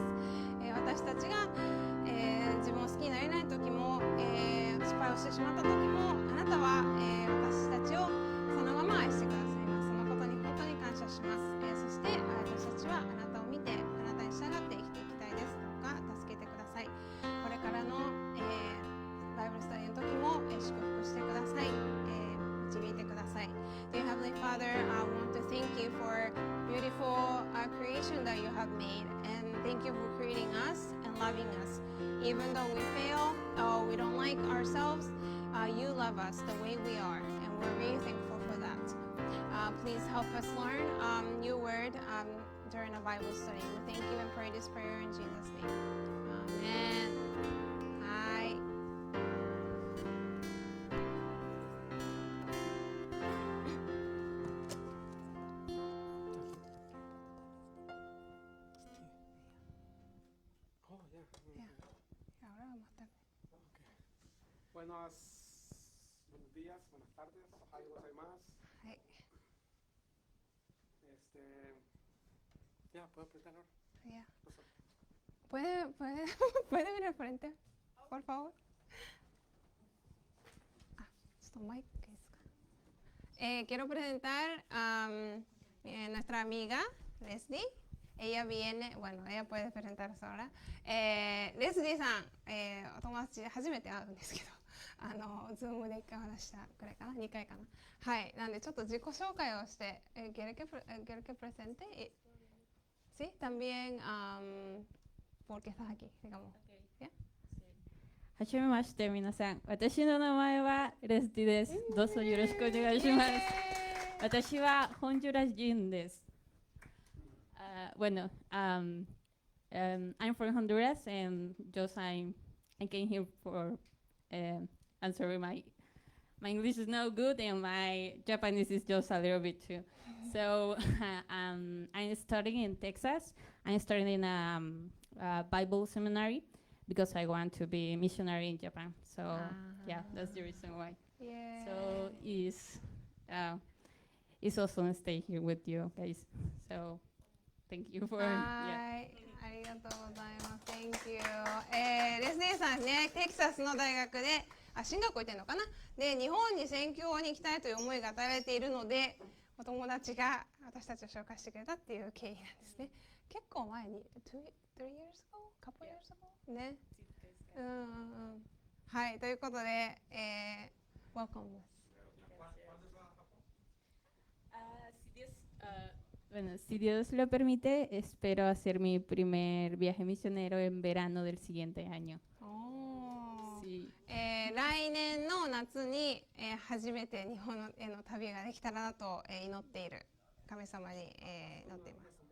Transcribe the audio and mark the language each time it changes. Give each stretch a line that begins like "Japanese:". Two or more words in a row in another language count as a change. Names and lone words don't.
Japanese: 私たちが、自分を好きになれない時も、失敗をしてしまった時もあなたは、私たちをそのまま愛してくださいます。そのことに本当に感謝します。そして私たちはあなたを見てあなたに従って生きていきたいです。どうか助けてください。これからの、バイブルスタディの時も、祝福してください。導いてください。
English: Dear Heavenly Father, I want to thank you for beautiful creation that you have made, and thank you for creating us and loving us. Even though we fail or we don't like ourselves, you love us the way we are, and we're really thankful for that. Please help us learn your word during a Bible study. We thank you and pray this prayer in Jesus' name.
Spanish: Amen. はい。Ahora más tarde. Buenos días, buenas tardes,
Japanese: おはようございます. はい。
Spanish: Ya, ¿puedo apretar ahora? Ya. Pasó. ¿Puede venir al frente, por favor? Mic, ¿qué es? Quiero presentar a nuestra amiga Leslie. Ella viene, bueno, ella puede presentarse ahora.
Japanese: レスリーさん、お友達初めて会うんですけど、ズームで1回話したくらいかな、2回かな。はい、なんでちょっと自己紹介をして、
Spanish: ¿quiere que presente? Sí, también porque estás aquí, digamos. ¿Ya?
Japanese: はじめまして皆さん。私の名前はレスティです。どうぞよろしくお願いします。私はホンジュラス人です。Bueno,
English: I'm from Honduras and just I came here for I'm sorry, my English is not good and my Japanese is just a little bit too. So I'm studying in Texas. I'm studying in a Bible seminary because I want to be missionary in Japan. So yeah, that's the reason why. Yeah. So it's awesome to stay here with you guys. So thank you for
Japanese: はい、ありがとうございます。
English: Thank you。
Japanese: レスネさんね、テキサスの大学で、進学校行ってるのかな。で、日本に宣教に行きたいという思いが与えられているので、お友達が私たちを紹介してくれたっていう経緯なんですね。結構前に、
English: 3 years ago? Couple years ago?
Japanese: ね。はい、ということで、welcomeです。
Spanish: Bueno, si Dios lo permite, espero hacer mi primer viaje misionero en verano del siguiente año. Sí.
Japanese: 来年の夏に、初めて日本への旅ができたらなと、祈っている神様に、祈っています。